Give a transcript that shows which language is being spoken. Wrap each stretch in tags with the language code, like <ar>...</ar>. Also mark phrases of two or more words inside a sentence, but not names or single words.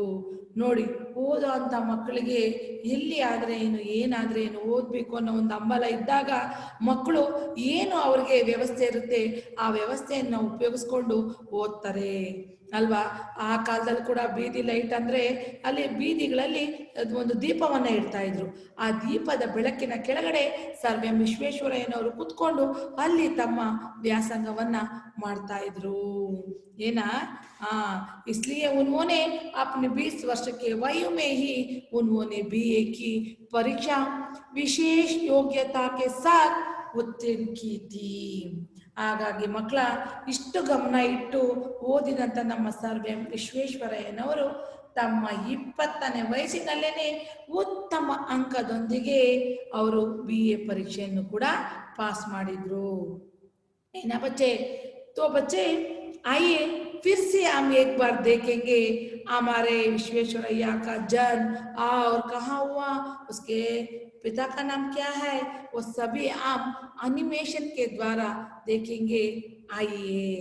<kn>ನೋಡಿ, ಓದೋ ಅಂಥ ಮಕ್ಕಳಿಗೆ ಎಲ್ಲಿ ಆದರೆ ಏನು, ಏನಾದರೆ ಏನು, ಓದಬೇಕು ಅನ್ನೋ ಒಂದು ಹಂಬಲ ಇದ್ದಾಗ ಮಕ್ಕಳು ಏನು ಅವ್ರಿಗೆ ವ್ಯವಸ್ಥೆ ಇರುತ್ತೆ ಆ ವ್ಯವಸ್ಥೆಯನ್ನು ಉಪಯೋಗಿಸ್ಕೊಂಡು ಓದ್ತಾರೆ ಅಲ್ವಾ. ಆ ಕಾಲದಲ್ಲಿ ಕೂಡ ಬೀದಿ ಲೈಟ್ ಅಂದರೆ ಅಲ್ಲಿ ಬೀದಿಗಳಲ್ಲಿ ಒಂದು ದೀಪವನ್ನು ಇಡ್ತಾ ಇದ್ರು. ಆ ದೀಪದ ಬೆಳಕಿನ ಕೆಳಗಡೆ ಸರ್ ಎಂ ವಿಶ್ವೇಶ್ವರಯ್ಯನವರು ಕುತ್ಕೊಂಡು ಅಲ್ಲಿ ತಮ್ಮ ವ್ಯಾಸಂಗವನ್ನ ಮಾಡ್ತಾ ಇದ್ರು.</kn> <hi>ಏನ इसलिए उन्होंने अपने 20 वर्ष के वयु में ही उन्होंने BA की परीक्षा विशेष योग्यता के साथ उत्तीर्ण की थी.</hi> <kn>ಹಾಗಾಗಿ ಮಕ್ಕಳ, ಇಷ್ಟು ಗಮನ ಇಟ್ಟು ಓದಿದಂಥ ನಮ್ಮ ಸರ್ ಎಂ ವಿಶ್ವೇಶ್ವರಯ್ಯನವರು ತಮ್ಮ 20ನೇ ವಯಸ್ಸಿನಲ್ಲೇನೆ ಉತ್ತಮ ಅಂಕದೊಂದಿಗೆ ಅವರು BA ಪರೀಕ್ಷೆಯನ್ನು ಕೂಡ ಪಾಸ್ ಮಾಡಿದ್ರು.</kn> <hi>ಏನ ಬಚ್ಚೆ? तो बच्चे आइए फिर से हम एक बार देखेंगे हमारे विश्वेश्वरैया का जन्म और कहाँ हुआ, उसके पिता का नाम क्या है, वो सभी हम एनिमेशन के द्वारा देखेंगे. आइए.</hi>